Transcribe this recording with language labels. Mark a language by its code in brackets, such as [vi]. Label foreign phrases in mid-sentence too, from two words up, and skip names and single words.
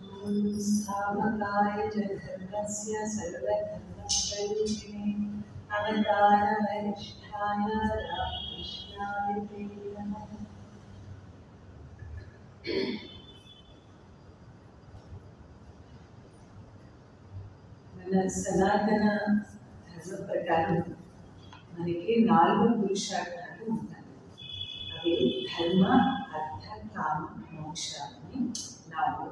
[sa] स्थापकाय च धर्मस्य सर्वधर्मप्रयोजिने अवतारवरिष्ठाय रामकृष्णाय ते नमः। [te] మన సనాతన ధర్మ ప్రకారం మనకి 4 పురుషార్థాలు ఉంటాయి. అవి ధర్మ, అర్థ, కామ, మోక్ష అని 4.